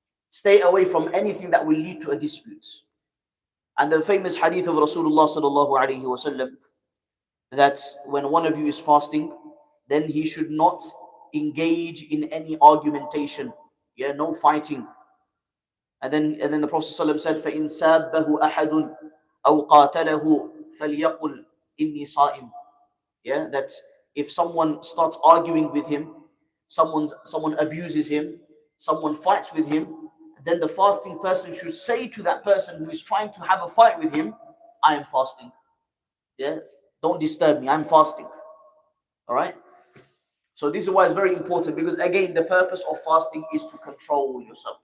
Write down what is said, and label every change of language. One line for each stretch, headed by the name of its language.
English: Stay away from anything that will lead to a dispute. And the famous hadith of Rasulullah sallallahu alaihi wasallam, that when one of you is fasting, then he should not engage in any argumentation, no fighting. And then the Prophet ﷺ said,
Arabic: فَإِنْ سَابَّهُ أَحَدٌ أَوْ قَاتَلَهُ فَلْيَقُلْ إِنِّي صَائِمٌ.
English: That if someone starts arguing with him, someone abuses him, someone fights with him, then the fasting person should say to that person who is trying to have a fight with him, I am fasting. Don't disturb me, I'm fasting. All right? So this is why it's very important, because again, the purpose of fasting is to control yourself.